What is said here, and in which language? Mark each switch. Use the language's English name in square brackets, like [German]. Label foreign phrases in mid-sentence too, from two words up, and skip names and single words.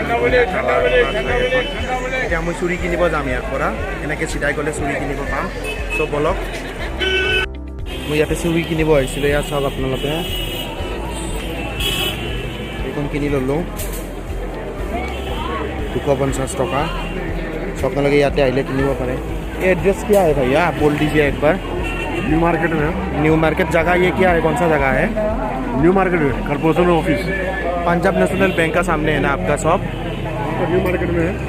[Assamese] এতিয়া মই চুৰি কিনিব যাম ইয়াৰ পৰা এনেকৈ চিধাই গ'লে চুৰি কিনিব পাম চ' বলক মই ইয়াতে চুৰি কিনিব আহিছিলোঁ ইয়াত চাওক আপোনালোকে এইখন কিনি ল'লোঁ 250 টকা চ' আপোনালোকে ইয়াতে আহিলে কিনিব পাৰে [Hindi] एड्रेस क्या है भैया आप बोल दीजिए एक बार न्यू मार्केट में न्यू मार्केट जगह ये क्या है कौन सा जगह है न्यू मार्केट में कॉर्पोरेशन ऑफिस पंजाब नेशनल बैंक का सामने है ना आपका शॉप न्यू मार्केट में है